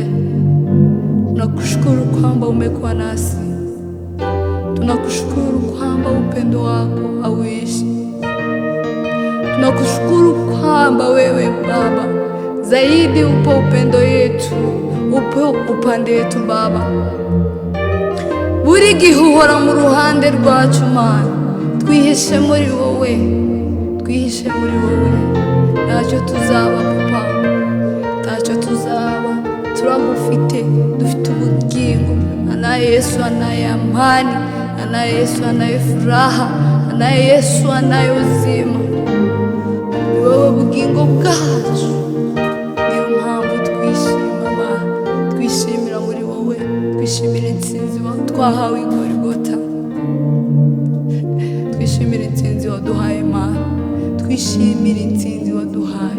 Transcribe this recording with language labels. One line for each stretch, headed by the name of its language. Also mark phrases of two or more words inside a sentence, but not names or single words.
Swahili: Tunakushukuru kwamba umekuwa nasi, tunakushukuru kwamba upendo wako hauishi, tunakushukuru kwamba wewe Baba zaidi upo upendo yetu, upo upande yetu Baba,
Kinyarwanda: buri gihe uhora mu ruhande rwacu Mana. Twihishe muri wowe, twihishe muri wowe, ntacyo tuzaba Papa, ntacyo tuzaba, turagufite, dufite ubugingo.
Swahili: Anaye Yesu anaye amani, anaye Yesu anaye furaha, anaye Yesu anaye uzima,
Kinyarwanda: ni wowe bugingo bwacu. Niyo mpamvu twishima Mana, twishimira muri wowe, twishimira intsinzi twahawe i Golgotha, twishimira intsinzi waduhaye Mana, twishimira intsinzi waduhaye.